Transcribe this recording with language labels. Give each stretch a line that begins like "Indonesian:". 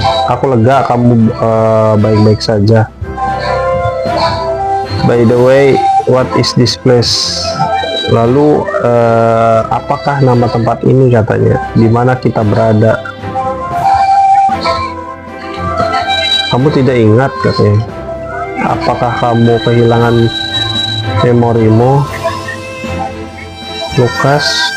Indonesian: Aku lega kamu baik-baik saja.
English: By the way, what is this place?
Indonesian: Lalu apakah nama tempat ini, katanya? Di mana kita berada? Kamu tidak ingat, katanya. Apakah kamu kehilangan memorimu, Lukas?